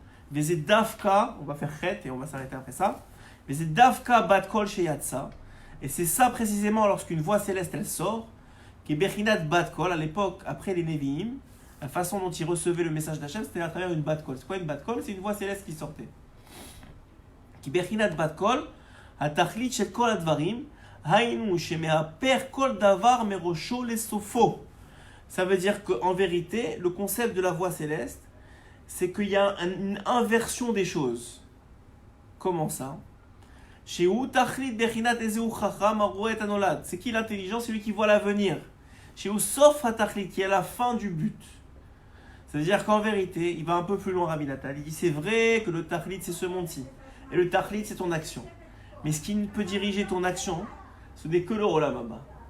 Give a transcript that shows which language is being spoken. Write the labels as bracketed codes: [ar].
[fr] Vezé dafka, on va faire chet et on va s'arrêter après ça. [he] Vezé dafka bat kol sheyatsa. [fr] Et c'est ça précisément lorsqu'une voix céleste elle sort, qui est bechinat bat kol, à l'époque, après les Nevi'im, la façon dont ils recevaient le message d'Hachem, c'était à travers une bat kol. C'est quoi une bat kol? C'est une voix céleste qui sortait. [he] Qui bechinat bat kol, התכלית של כל הדברים, היינו שמאפר כל דבר מראשו לסופו. [fr] Ça veut dire qu'en vérité, le concept de la voix céleste, c'est qu'il y a une inversion des choses. Comment ça? [he] שהוא תכלית בחינת איזהו חכם הרואה את הנולד. [fr] C'est qui l'intelligent? C'est lui qui voit l'avenir. [he] שהוא סוף התכלית, [fr] qui est la fin du but. Ça veut dire qu'en vérité, il va un peu plus loin, Rabbi Natal. Il dit c'est vrai que le tachlit c'est ce monde-ci. Et le tachlit c'est ton action. Mais ce qui peut diriger ton action, ce n'est que le Olam Haba.